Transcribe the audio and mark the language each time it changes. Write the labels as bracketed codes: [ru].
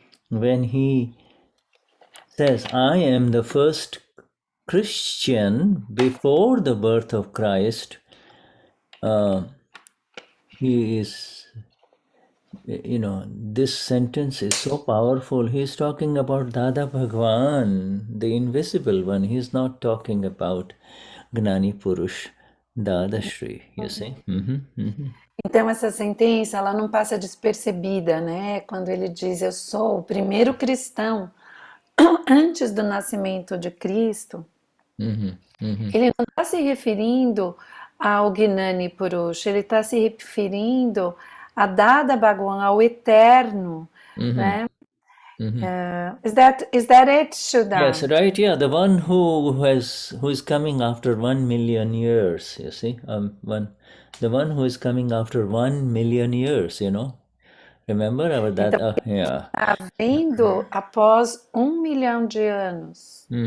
[en] When he says, I am the first Christian before the birth of Christ, he is, this sentence is so powerful. He's talking about Dada Bhagwan, the invisible one. He's not talking about Gnani Purush Dadashri, you see. [pt] Então essa sentença, ela não passa despercebida, né? Quando ele diz, eu sou o primeiro cristão antes do nascimento de Cristo, ele não está se referindo ao Gnani Purush, ele está se referindo a Dada Bhagwan, ao eterno, né? [en] Is that it, Shuddha? Yes, right. Yeah, the one who is coming after 1,000,000 years. You see, the one who is coming after 1,000,000 years. Remember about that? [pt] Então, [en] Yeah. [pt] está vindo após 1 milhão de anos.